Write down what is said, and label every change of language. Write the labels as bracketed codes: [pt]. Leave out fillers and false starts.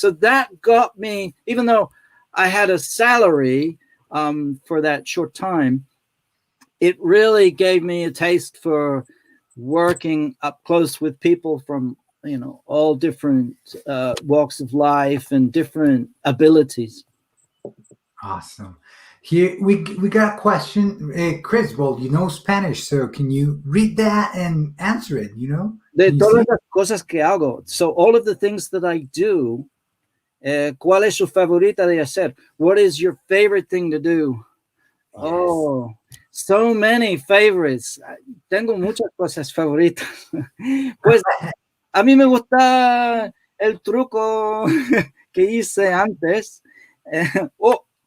[en] So that got me, even though I had a salary for that short time, it really gave me a taste for working up close with people from, all different walks of life and different abilities. Awesome. Here we got a question, Chris. Well, you know Spanish, so can you read that and answer it? [es] De todas las cosas que hago, [en] so all of the things that I do, [es] ¿cuál es su favorita de hacer? [en] What is your favorite thing to do? Yes. Oh, so many favorites. [es] Tengo muchas cosas favoritas. Pues A mí me gusta el truco que hice antes. Oh.